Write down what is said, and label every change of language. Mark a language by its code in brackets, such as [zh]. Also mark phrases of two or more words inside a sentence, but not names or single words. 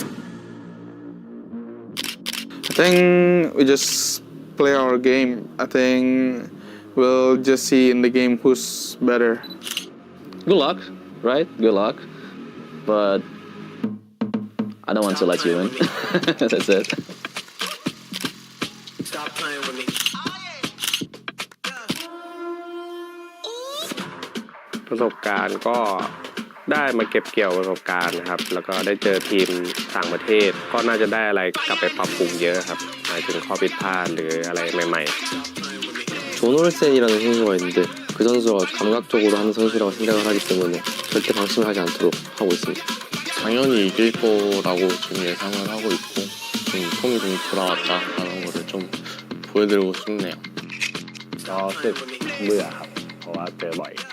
[en] I think we just play our game. I think we'll just see in the game who's better. Good luck, right? Good luck. But I don't want to let you win. That's it. Stop playing with me. [th] ประสบการณ์ก็ได้มาเก็บเกี่ยวประสบการณ์นะครับแล้วก็ได้เจอทีมต่างประเทศก็น่าจะได้อะไรกลับไปปรับปรุงเยอะครับหมายถึงข้อผิดพลาดหรืออะไรใหม่ๆ [ko] 존올센이라는 선수가 있는데 그 선수가 감각적으로 하는 선수라고 생각을 하기 때문에 절대 방심을 하지 않도록 하고 있습니다. 당연히 이길 거라고 좀 예상을 하고 있고 좀 폼이 좀 돌아왔다라는 거를 좀 보여드리고 싶네요. [th] ก็รู้สึกเบื่อครับเพราะว่าเจอบ่อย